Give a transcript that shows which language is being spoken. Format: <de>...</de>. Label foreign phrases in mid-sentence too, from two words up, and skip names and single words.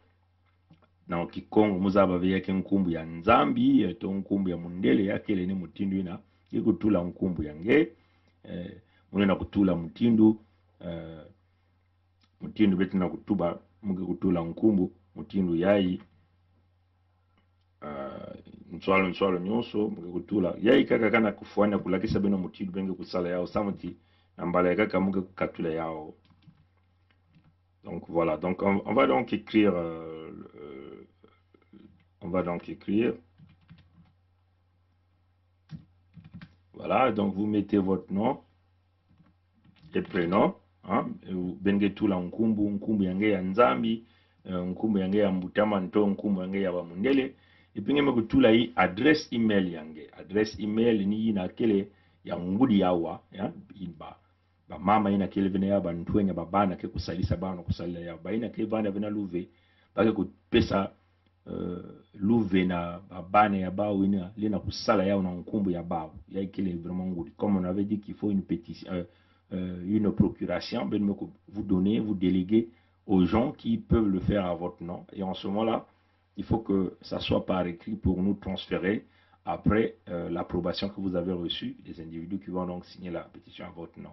<ktu>na kikongo muzaba ve yake nkumbu ya nzambi to nkumbu ya mundele yake ile ni mutindu ina ikutula nkumbu ya nge munena kutula mutindu Mutindu betina kutuba muge kutula nkumbu mutindu yayi nswalo nyonso muge kutula yayi kaka kana kufuana kulakisa beno mutindu benge kusala yao samuti nambala kaka muge kukatula yao.</ktu> <fr>Donc voilà, donc on va donc écrire voilà, donc vous mettez votre nom et prénom, hein,</fr> <ktu>benge tula nkumbu yange ya nzambi, nkumbu yange ya mbutama nto, nkumbu yange ya bamundele, ipinge me kutula hii</ktu> <fr>adresse email</fr> <ktu>yange.</ktu> <fr>Adresse email</fr> <ktu>ni ina kele ya ngudi yawa, ya ba mama ina kele vene ya ba ntwenya babana ke kusalisa bana kusalila ya ba ina ke bana vena luve bake kupesa luve na babane ya bao ina lina kusala yao na nkumbu ya bao ya ikele vraiment ngudi.</ktu> <fr>Comme on avait dit qu'il faut une pétition, une procuration, vous donnez, vous déléguez aux gens qui peuvent le faire à votre nom. Et en ce moment-là, il faut que ça soit par écrit pour nous transférer après l'approbation que vous avez reçue des individus qui vont donc signer la pétition à votre nom.</fr>